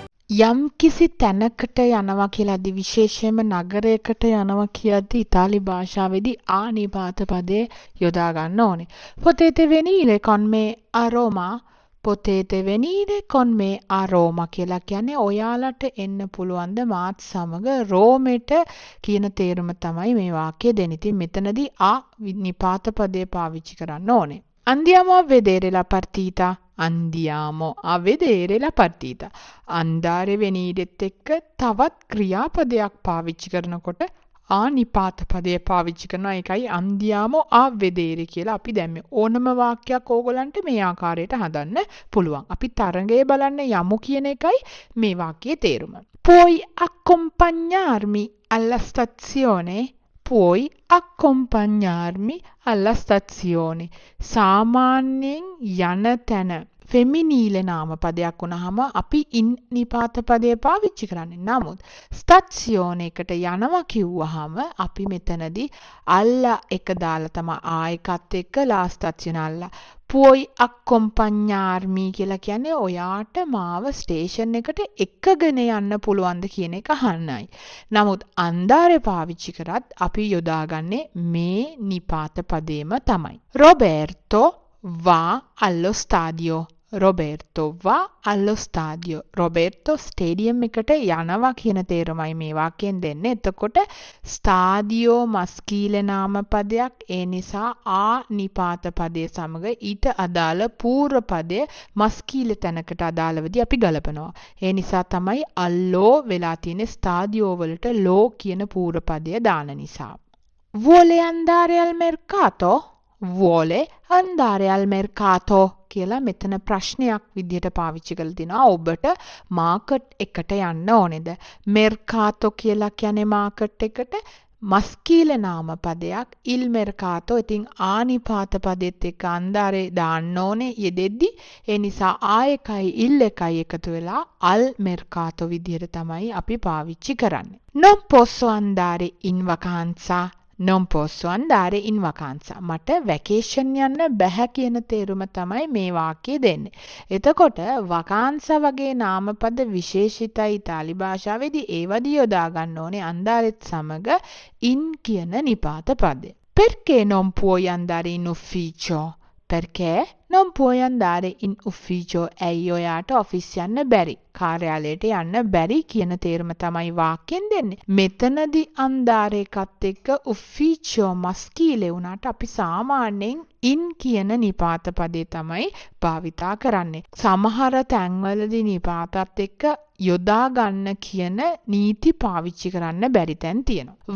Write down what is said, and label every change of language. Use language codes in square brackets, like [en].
[si] යම් කිසි තැනකට යනවා කියලාදී විශේෂයෙන්ම නගරයකට යනවා කියද්දී ඉතාලි භාෂාවේදී ආනිපාත පදේ යොදා ගන්න ඕනේ. [it] potete venire con me a Roma. potete venire con me a Roma [si] කියලා කියන්නේ ඔයාලට එන්න පුළුවන්ද මාත් සමග රෝමෙට කියන තේරුම තමයි මේ වාක්‍යය දෙන්නේ. ඉතින් මෙතනදී නිපාත පදේ පාවිච්චි කරන්න ඕනේ. [it] andiamo a vedere la partita. andiamo a vedere la partita. [si] andare venireත් එක්ක තවත් ක්‍රියාපදයක් පාවිච්චි කරනකොට නිපාත පදේ පාවිච්චි කරනවා. ඒකයි [it] andiamo a vedere [si] කියලා අපි දැම්මේ. ඕනම වාක්‍යයක් ඕගොල්ලන්ට මේ ආකාරයට හදන්න පුළුවන්. අපි තරඟය බලන්න යමු කියන එකයි මේ වාක්‍යයේ තේරුම. [it] puoi accompagnarmi alla stazione. puoi accompagnarmi alla stazione. [si] සාමාන්‍යයෙන් යන තැන ෆෙමිනීල නාමපදයක් වුණාම අපි ඉන් නිපාත පදය පාවිච්චි කරන්නේ. නමුත් ස්ටාසියෝනේ එකට යනවා කිව්වහම අපි මෙතනදී alla එක දාලා තමයි ආයකත් එක්ක la stazione alla. [it] Puoi accompagnarmi [si] කියලා කියන්නේ ඔයාට මාව ස්ටේෂන් එකට එක්කගෙන යන්න පුළුවන්ද කියන එක අහන්නයි. නමුත් andare පාවිච්චි කරත් අපි යොදාගන්නේ මේ නිපාත පදේම තමයි. [it] Roberto va allo stadio. Roberto va allo stadio. [si] Roberto stadium එකට යනවා කියන තේරුමයි මේ වාක්‍යයෙන් දෙන්නේ. එතකොට stadio maschile නාමපදයක්. ඒ නිසා ආ නිපාත පදයේ සමග ඊට අදාළ පූර්ව පදය maschile තැනකට අදාළවදී අපි ගලපනවා. ඒ නිසා තමයි allo වෙලා තියෙන්නේ stadio වලට lo කියන පූර්ව පදය දාන නිසා. [it] Vuole andare al mercato? Vuole andare al mercato [si] කියලා මෙතන ප්‍රශ්නයක් විදිහට පාවිච්චි කරලා තිනවා. ඔබට මාකට් එකට යන්න ඕනේද? mercato කියලා කියන්නේ මාකට් එකට maschile නාමපදයක්. il mercato ඉතින් ආනිපාත පදෙත් එක්ක andare දාන්න ඕනේ යෙදෙද්දි. ඒ නිසා ආයකයි il එකයි එකතු වෙලා al mercato විදිහට තමයි අපි පාවිච්චි කරන්නේ. [it] Non posso andare in vacanza. Non posso andare in vacanza. [si] මට වැකේෂන් යන්න බැහැ කියන තේරුම තමයි මේ වාක්‍යය දෙන්නේ. එතකොට vacanza වගේ නාමපද විශේෂිතයි ඉතාලි භාෂාවේදී ඒවදී යොදා ගන්න ඕනේ අන්දාරෙත් සමග in කියන නිපාත පදේ. [it] Perché non puoi andare in ufficio? Perché non puoi andare in ufficio? [si] ඇයි ඔයාට ඔෆිස් යන්න බැරි? කාර්යාලයට යන්න බැරි කියන තේරුම තමයි වාක්‍යයෙන් දෙන්නේ. මෙතනදී andare එකත් එක්ක ufficio maschile වුණාට අපි සාමාන්‍යයෙන් in කියන නිපාත පදේ තමයි භාවිතා කරන්නේ. සමහර තැන්වලදී නිපාතත් එක්ක යොදා ගන්න කියන නීති පාවිච්චි කරන්න බැරි තැන් තියෙනවා.